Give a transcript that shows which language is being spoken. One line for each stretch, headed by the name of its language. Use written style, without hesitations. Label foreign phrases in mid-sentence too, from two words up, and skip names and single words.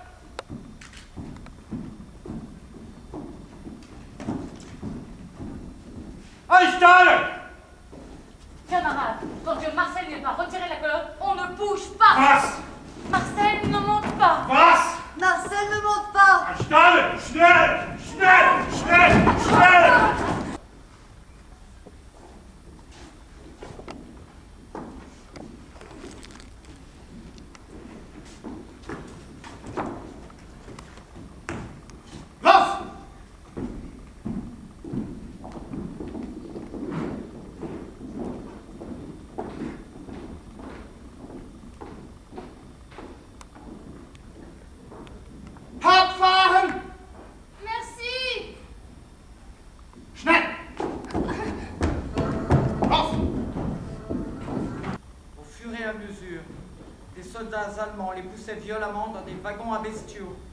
French: Ashton! Camarades, tant que Marcel n'est pas retiré de la colonne, on ne bouge pas. Passe! Marcel ne monte pas. Passe! Marcel ne monte pas.
German: Ashton! Schnell! Schnell! Schnell! Schnell!
French: Lance!
German: Abfahren!
French: Merci.
German: Schnell! Auf!
French: Au fur et à mesure, des soldats allemands les poussaient violemment dans des wagons à bestiaux.